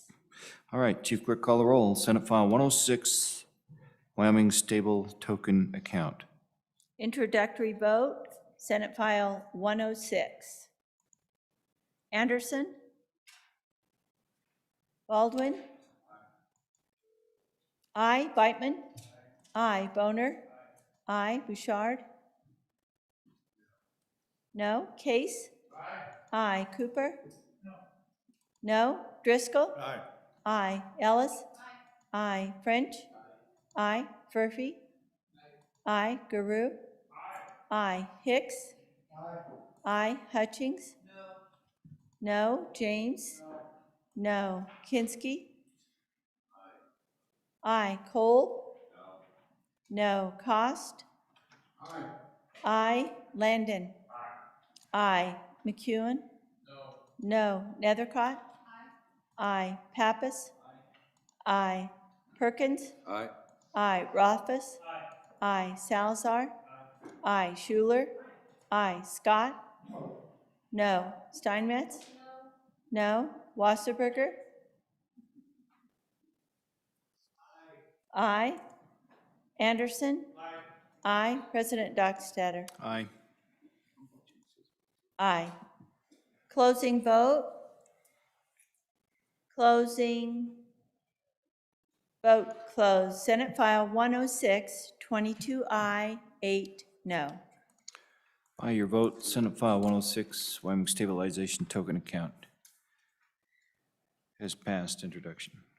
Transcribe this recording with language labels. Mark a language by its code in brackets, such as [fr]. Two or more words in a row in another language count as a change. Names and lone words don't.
[en] All right, Chief Clerk, call the roll. Senate File 106, Wyoming Stable Token Account. Introductory vote, Senate File 106. Anderson? Baldwin? Aye. Beitman? Aye. Boner? Aye. Bouchard? No. Case? Aye. Cooper? No. Driscoll? Aye. Aye. Ellis? Aye. French? Aye. Furphy? Aye. Guru? Aye. Hicks? Aye. Hutchings? No. James? No. Kinski? Aye. Kolb? No. Cost? Aye. Landon? Aye. McEwen? No. Nethercott? Aye. Pappas? Aye. Perkins? Aye. Aye. Rothfuss? Aye. Salazar? Aye. Schuler? Aye. Scott? No. Steinmetz? No. Wasserberger? Aye. Anderson? Aye. President Dockstetter? Aye. Aye. Closing vote? Closing. Vote closed. Senate File 106, 22 aye, 8 no. By your vote, Senate File 106, Wyoming Stabilization Token Account has passed introduction.